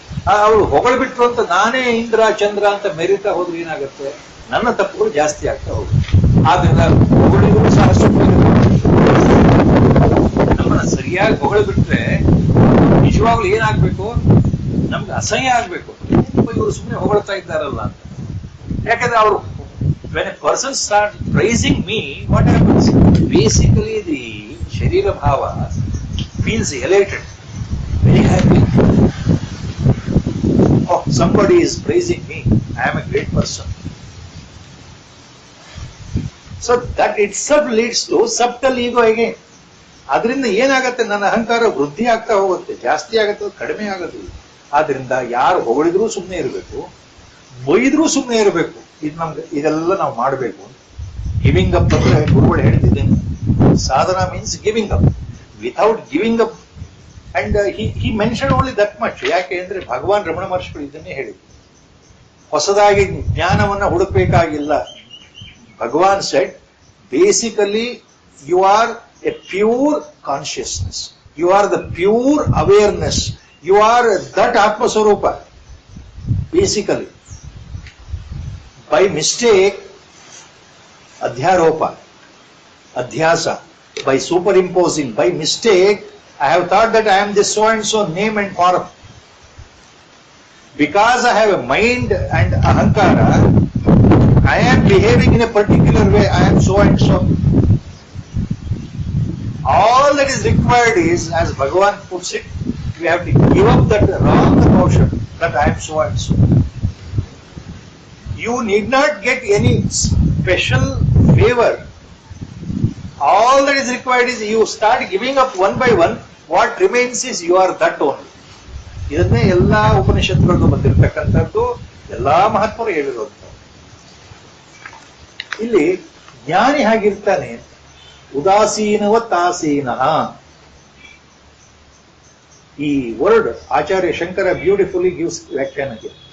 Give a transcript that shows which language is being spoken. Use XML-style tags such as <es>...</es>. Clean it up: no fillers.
<kn>ಅವರು ಹೊಗಳ್ಬಿಟ್ರು ಅಂತ ನಾನೇ ಇಂದ್ರ ಚಂದ್ರ ಅಂತ ಮೆರಿತಾ ಹೋದ್ರೆ ಏನಾಗುತ್ತೆ? ನನ್ನ ತಪ್ಪುಗಳು ಜಾಸ್ತಿ ಆಗ್ತಾ ಹೋಗುತ್ತೆ. ಆದ್ರಿಂದ ಹೊಗಳಿದ್ರು ಸಹ ನಮ್ಮನ್ನ ಸರಿಯಾಗಿ ಹೊಗಳ್ಬಿಟ್ರೆ ನಿಜವಾಗ್ಲೂ ಏನಾಗ್ಬೇಕು? ನಮ್ಗೆ ಅಸಹ್ಯ ಆಗ್ಬೇಕು. ಇವರು ಸುಮ್ಮನೆ ಹೊಗಳ್ತಾ ಇದ್ದಾರಲ್ಲ ಅಂತ. ಯಾಕಂದ್ರೆ ಅವರು</kn> <en>when a person starts praising me, what happens? Basically the sharira bhava feels elated, very happy. Oh, somebody is praising me, I am a great person. So that itself leads to subtle ego again.</en> <kn>ಅದರಿಂದ ಏನಾಗತ್ತೆ? ನನ್ನ ಅಹಂಕಾರ ವೃದ್ಧಿ ಆಗ್ತಾ ಹೋಗುತ್ತೆ, ಜಾಸ್ತಿ ಆಗತ್ತೆ, ಕಡಿಮೆ ಆಗೋದಿಲ್ಲ. ಆದ್ರಿಂದ ಯಾರು ಹೊಗಳಿದ್ರೂ ಸುಮ್ಮನೆ ಇರಬೇಕು, ಬೈದ್ರೂ ಸುಮ್ಮನೆ ಇರಬೇಕು. ಇದೆಲ್ಲ ನಾವು ಮಾಡಬೇಕು. ಗಿವಿಂಗ್ ಅಪ್ ಅಂದ್ರೆ ಗುರುಗಳು ಹೇಳ್ತಿದ್ದೇನೆ,</kn> <en>Sadhana means giving up. Without giving up, and he mention only that much.</en> <kn>ಯಾಕೆ ಅಂದ್ರೆ ಭಗವಾನ್ ರಮಣ ಮಹರ್ಷಿಗಳು ಇದನ್ನೇ ಹೇಳಿದ್ರು, ಹೊಸದಾಗಿ ಜ್ಞಾನವನ್ನ ಹುಡುಕಬೇಕಾಗಿಲ್ಲ.</kn> <en>Bhagavan said, basically you are a pure consciousness, you are the pure awareness, you are that atmaswarupa. Basically by mistake, adhyaropa, adhyasa, by superimposing, by mistake, I have thought that I am this so and so name and form. Because I have a mind and ahankara, I am behaving in a particular way, I am so and so. All that is required is, as Bhagavan puts it, we have to give up that wrong notion that I am so and so. You need not get any special favor. All that is required is you start giving up one by one. What remains is you are that only.</en> <kn>ಇದನ್ನೇ ಎಲ್ಲಾ ಉಪನಿಷತ್ತುಗಳು ಬಂದಿರತಕ್ಕಂಥದ್ದು, ಎಲ್ಲಾ ಮಹಾತ್ಮರು ಹೇಳಿರುವಂಥದ್ದು. ಇಲ್ಲಿ ಜ್ಞಾನಿ ಹಾಗಿರ್ತಾನೆ, ಉದಾಸೀನವತ್ತಾಸೀನ.</kn> <en>ಈ word Acharya Shankara beautifully gives ವ್ಯಾಖ್ಯಾನಕ್ಕೆ.</en>